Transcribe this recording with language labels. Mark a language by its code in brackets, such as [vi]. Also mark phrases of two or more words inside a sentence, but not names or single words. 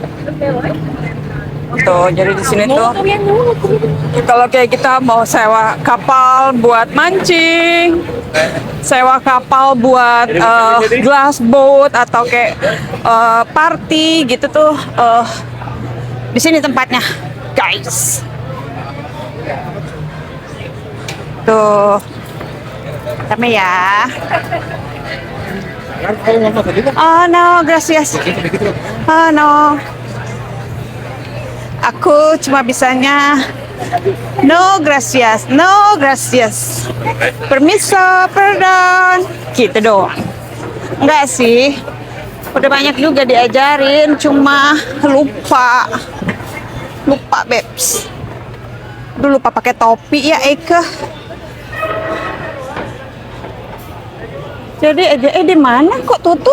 [id] Tuh, jadi di sini tuh kalau kayak kita mau sewa kapal buat mancing, sewa kapal buat [en] glass boat [id] atau kayak party gitu tuh, di sini tempatnya, guys. Tuh, rame ya. [es] Oh no, gracias. Oh no. [id] Aku cuma bisanya [es] no gracias, no gracias. Permiso, pardon. [id] Gitu doang. Enggak sih. Udah banyak juga diajarin, cuma lupa. Lupa, Babes. Dulu lupa pakai topi ya, Eka. Jadi di mana kok tutup?